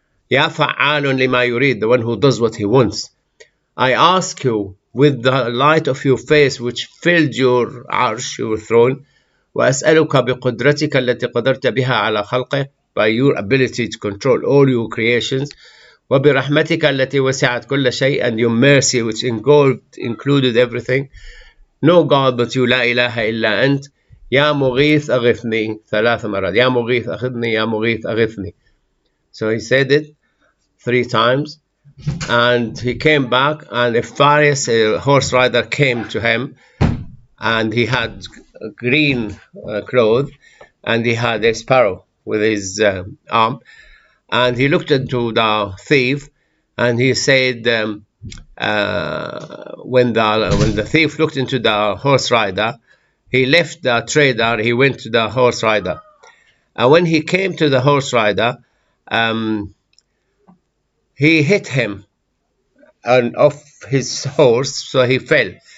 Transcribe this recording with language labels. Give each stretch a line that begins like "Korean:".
English: Ya Fa'alun lima yurid, the one who does what he wants. I ask you, with the light of your face which filled your arsh, your throne,
Arabic: وأسألك بقدرتك التي قدرت بها على خلقك,
English: by your ability to control all your creations,
Arabic: وبرحمتك التي وسعت كل شيء,
English: and your mercy which included everything. No God but you,
Arabic: لا إله إلا أنت. يا مغيث أغثني 3 مرات. يا مغيث أخذني, يا مغيث أغثني.
English: So he said it 3 times, and he came back, and a Faris, a horse rider, came to him, and he had green clothes, and he had a sparrow with his arm, and he looked into the thief, and he said, when the thief looked into the horse rider, he left the trader, he went to the horse rider, and when he came to the horse rider, he hit him off his horse, so he fell.